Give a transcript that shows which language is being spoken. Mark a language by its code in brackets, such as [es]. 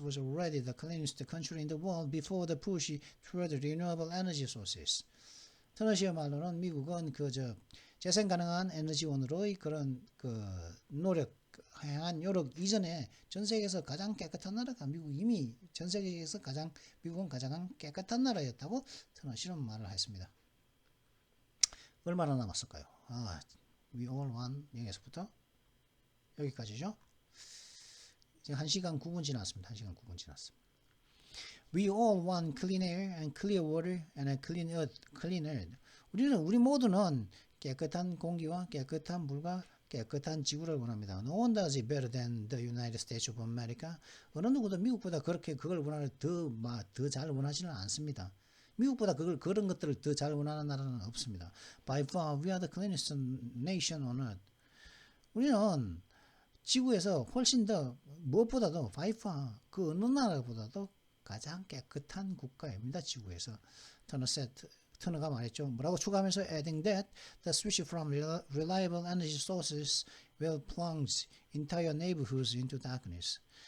[en] was already the cleanest country in the world before the push toward renewable energy sources. [ko] 터너 씨의 말로는 미국은 재생 가능한 에너지원으로의 그런 노력 향한 요력 이전에 전 세계에서 가장 깨끗한 나라가 미국 이미 전 세계에서 미국은 가장 깨끗한 나라였다고 터너시는 말을 했습니다. 얼마나 남았을까요? [en] we all want [ko] 여기서부터 여기까지죠. 지금 1시간 9분 지났습니다. 1시간 9분 지났습니다. [en] We all want clean air and clear water and a clean earth. [ko] 우리 모두는 깨끗한 공기와 깨끗한 물과 깨끗한 지구를 원합니다. [en] No one does it better than the United States of America. [ko] 어느 누구도 미국보다 그렇게 그걸 원하는 더 잘 원하지는 않습니다. 미국보다 그런 것들을 더 잘 원하는 나라는 없습니다. [en] By far, we are the cleanest nation on earth. [ko] 우리는 지구에서 훨씬 더 무엇보다도 [en] by far [ko] 그 어느 나라보다도 가장 깨끗한 국가입니다. 지구에서. 터너가 말했죠. 뭐라고 추가하면서 [en] adding that the switch from reliable energy sources will plunge entire neighborhoods into darkness.